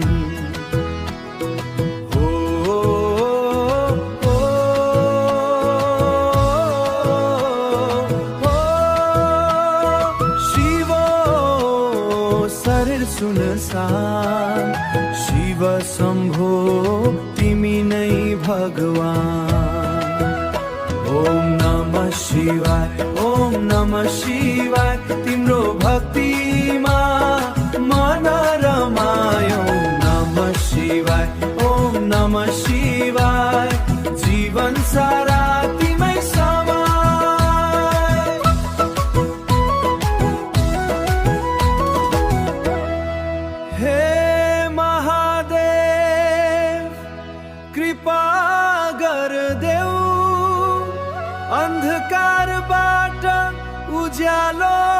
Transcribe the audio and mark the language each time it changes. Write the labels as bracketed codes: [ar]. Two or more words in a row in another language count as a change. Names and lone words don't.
[ne] शरीर सुनसान, शिव शम्भो तिमी नै भगवान। [sa] ओम नमः शिवाय, ओम नमः शिवाय, [ne] तिम्रो भक्तिमा मन रमायो। [sa] ओम नमः शिवाय, ओम नमः शिवाय, [ne] जीवन सारा तिमै समाय। हे महादेव कृपा गर्देऊ, अन्धकारबाट उज्यालो